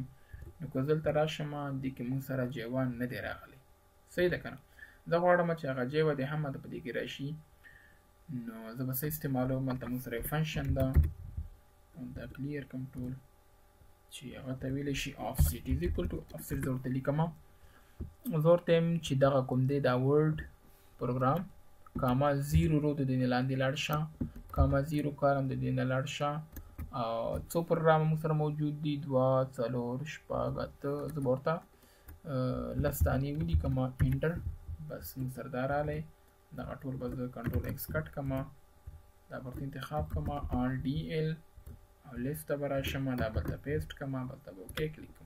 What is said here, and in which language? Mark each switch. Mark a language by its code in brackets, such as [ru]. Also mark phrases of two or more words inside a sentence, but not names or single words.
[ps] نو که دلته راشم دې کې موږ سره جاوا نه دی راغلی. صحیح ده که نه؟ زه غواړم چې هغه جاوا دی هم په دې کې راشي. نو زه به څه استعمالوم هلته موږ سره یو فنکشن ده دا کلیر کړم ټول چې هغه ته ویلی شي [en] offset is equal to offset. [ps] زه ورته لیکم زه ورته یم چې دغه کوم دی دا [en] word program [ps] کاما 0 رو د دې نه لاندې لاړ شه کاما 0 کالم د دې نه لاړ شه او څو پروګرام موږ سره موجود دي 2 4 شپږ اته. زه به ورته لس ثانیې ولیکم انټر. بس موږ سره دا راغلی. دغه ټول به زه [en] control X [ps] کټ کړم دا به ورته انتخاب کړم RDL او لیست ته به راشم دا به ته پیسټ کړم بلته به [en] OK click [ps] کړم.